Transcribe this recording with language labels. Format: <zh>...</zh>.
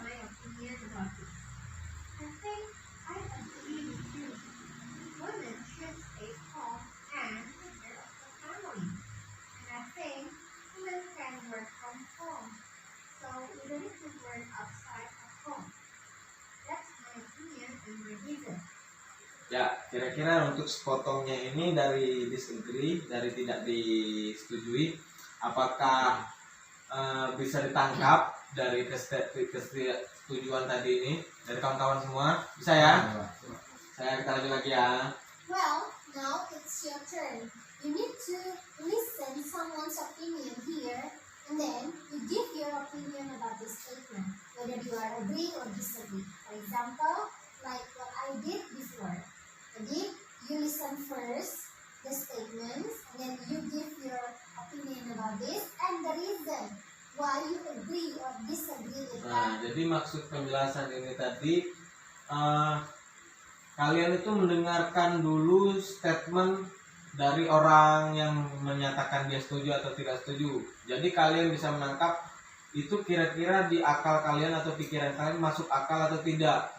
<en>my opinion about it. I think I agree with you. Women should stay home and take care of the family. And I think women can work from home. So we don't need to work outside of home. That's my opinion and my reason.</en> <id>Ya, kira-kira untuk sepotongnya ini dari disagree, dari tidak disetujui, apakah bisa ditangkap dari kesetujuan tadi ini dari kawan-kawan semua? Bisa ya? Kita lanjut lagi ya.</id> <en>Well, now it's your turn. You need to listen someone's opinion here, and then you give your opinion about this statement, whether you are agree or disagree. For example, like what I did before. Jadi, you listen first the statements, and then you give your opinion about this and the reason why you agree or disagree with</en> <id>Nah, jadi maksud penjelasan ini tadi, kalian itu mendengarkan dulu statement dari orang yang menyatakan dia setuju atau tidak setuju. Jadi kalian bisa menangkap itu kira-kira di akal kalian atau pikiran kalian masuk akal atau tidak.</id>